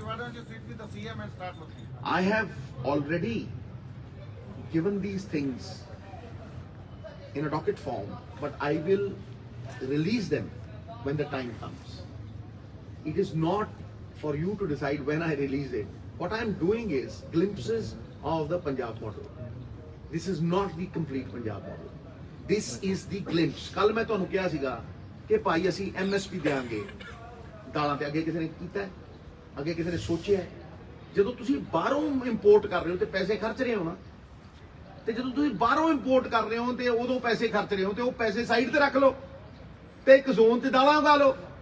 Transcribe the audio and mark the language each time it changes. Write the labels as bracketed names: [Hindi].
[English] What don't you sit with the CM and start working? I have already given these things in a docket form, but I will release them when the time comes. It is not for you to decide when I release it. What I am doing is glimpses of the Punjab model. This is not the complete Punjab model. This is the glimpse. [Punjabi] ਕੱਲ ਮੈਂ ਤੁਹਾਨੂੰ ਕਿਹਾ ਸੀਗਾ ਕਿ ਭਾਈ ਅਸੀਂ MSP ਦੇਾਂਗੇ ਦਾਲਾਂ ਤੇ, ਅੱਗੇ ਕਿਸੇ ਨੇ ਕੀਤਾ ਹੈ? ਅੱਗੇ ਕਿਸੇ ਨੇ ਸੋਚਿਆ ਹੈ? ਜਦੋਂ ਤੁਸੀਂ ਬਾਹਰੋਂ ਇੰਪੋਰਟ ਕਰ ਰਹੇ ਹੋ ਤੇ ਪੈਸੇ ਖਰਚ ਰਹੇ ਹੋ ਨਾ, ਤੇ ਜਦੋਂ ਤੁਸੀਂ ਬਾਹਰੋਂ ਇੰਪੋਰਟ ਕਰ ਰਹੇ ਹੋ ਤੇ ਉਦੋਂ ਪੈਸੇ ਖਰਚ ਰਹੇ ਹੋ ਤੇ ਉਹ ਪੈਸੇ ਸਾਈਡ ਤੇ ਰੱਖ ਲਓ ਤੇ ਇੱਕ ਜ਼ੋਨ ਤੇ ਦਾਲਾਂ ਉਗਾ ਲਓ